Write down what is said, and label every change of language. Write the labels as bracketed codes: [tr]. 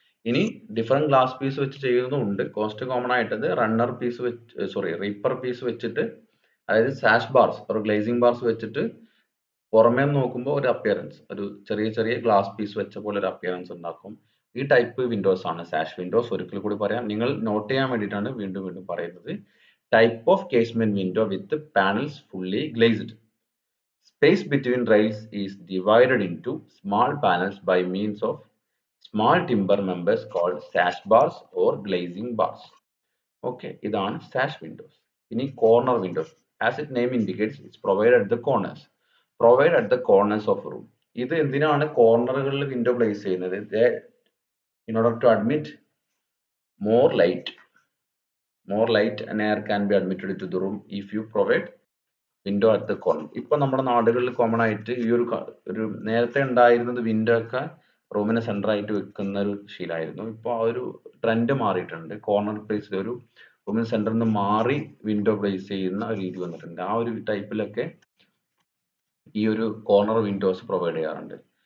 [ml] ഇനി different glass piece വെച്ച് ചെയ്യുന്നതുണ്ട്. Cost common ആയിട്ടത് runner piece വെച്ച് റീപ്പർ പീസ് വെച്ചിട്ട്, അതായത് സാഷ് ബാർസ് ഒരു ഗ്ലേസിംഗ് ബാർസ് വെച്ചിട്ട് പുറമേ നോക്കുമ്പോൾ ഒരു അപ്പിയറൻസ്, ഒരു ചെറിയ ചെറിയ ഗ്ലാസ് പീസ് വെച്ച പോലെ ഒരു അപ്പിയറൻസ് ഉണ്ടാക്കും. ഈ ടൈപ്പ് വിൻഡോസ് ആണ് സാഷ് വിൻഡോസ്. ഒരിക്കൽ കൂടി പറയാം, നിങ്ങൾ നോട്ട് ചെയ്യാൻ വേണ്ടിയിട്ടാണ് വീണ്ടും വീണ്ടും പറയുന്നത്. [en] type of casement window with the panels fully glazed. Space between rails is divided into small panels by means of small timber members called sash bars or glazing bars. Okay, ഇതാണ് sash windows. ഇനി corner windows. As its name indicates, it's provided at the corners. Provided at the corners of a room. [ml] ഇത് എന്തിനാണ് കോർണറുകളിൽ window place ചെയ്യുന്നത്? [en] In order to admit more light and air can be admitted into the room if you provide window at the corner. [ml] ഇപ്പൊ നമ്മുടെ നാടുകളിൽ common ആയിട്ട് ഈ ഒരു നേരത്തെ ഉണ്ടായിരുന്നത് വിൻഡോ ഒക്കെ റൂമിനെ സെന്റർ ആയിട്ട് വെക്കുന്ന ഒരു ശീലമായിരുന്നു. ഇപ്പോൾ ആ ഒരു ട്രെൻഡ് മാറിയിട്ടുണ്ട്. കോർണർ പ്ലേസിൽ ഒരു റൂമിന് സെന്ററിൽ നിന്ന് മാറി വിൻഡോ പ്ലേസ് ചെയ്യുന്ന ഒരു രീതി വന്നിട്ടുണ്ട്. ആ ഒരു ടൈപ്പിലൊക്കെ ഈ ഒരു കോർണർ വിൻഡോസ് പ്രൊവൈഡ് ചെയ്യാറുണ്ട്.